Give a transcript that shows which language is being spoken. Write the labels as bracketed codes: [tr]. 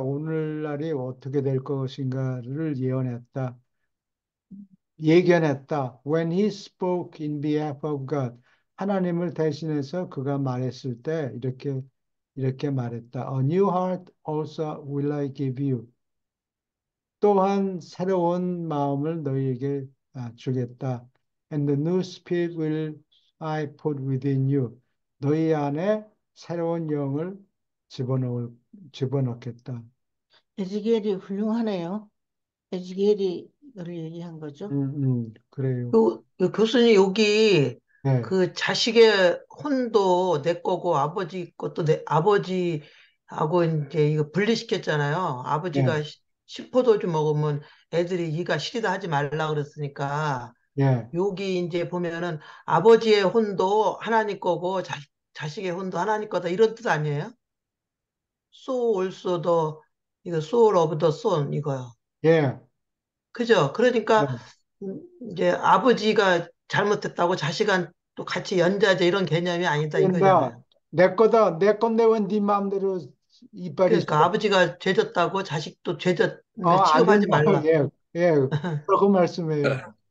[ko] 오늘날이 어떻게 될 것인가를 예언했다. 예견했다. [en] When he spoke in behalf of God. [ko] 하나님을 대신해서 그가 말했을 때 이렇게 말했다. [en] A new heart also will I give you. [ko] 또한 새로운 마음을 너희에게 주겠다. [en] And the new spirit will I put within you. [ko] 너희 안에 새로운 영을 집어넣겠다. 에즈겔이 훌륭하네요. 에즈겔이 이걸 얘기한 거죠. 그래요. 요 교수님 여기 네, 그 자식의 혼도 내 거고 아버지 것도 내 아버지하고 이제 이거 분리시켰잖아요. 네, 아버지가 시포도주 먹으면 애들이 이가 시리다 하지 말라 그랬으니까 예, 여기 이제 보면은 아버지의 혼도 하나님 거고 자식의 혼도 하나님 거다 이런 뜻 아니에요? [en] So also the 이거 soul of the son 이거요. [ko] 예. 그죠? 네. 그러니까 이제 아버지가 잘못했다고 자식은 또 같이 연좌제 이런 개념이 아니다 이거잖아요. 그런다. 내 거다. 내 건데 왜 네 마음대로 이빨이 그러니까 쏘? 아버지가 죄졌다고 자식도 죄졌 그러니까 취급하지 된다. 말라. 예, 예. 그렇게 말씀해요.